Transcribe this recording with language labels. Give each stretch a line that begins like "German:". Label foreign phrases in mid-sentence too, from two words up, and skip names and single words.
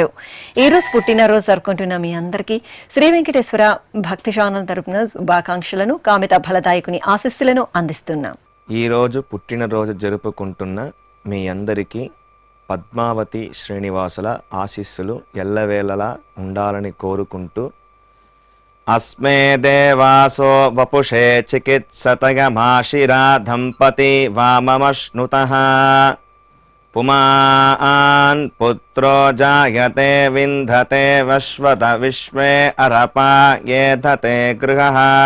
Telugu: ఈరోజు పుట్టినరోజు జరుపుకుంటున్న మీ అందరికీ శ్రీ వెంకటేశ్వర భక్తి ఛానల్ తరపున శుభాకాంక్షలను, కామిత ఫలదాయకుని ఆశీస్సులను అందిస్తున్నాం. ఈరోజు పుట్టినరోజు జరుపుకుంటున్న మీ అందరికీ పద్మావతి శ్రీనివాసుల ఆశీస్సులు ఎల్లవేళలా ఉండాలని కోరుకుంటూ
Sanskrit: अस्मे देवासो वपुषे चिकित्सतयमाशिरा दम्पती वाममश्नुतः पुमान् पुत्रो जायते विन्धते वश्वत विश्वे अरपा येधते गृहः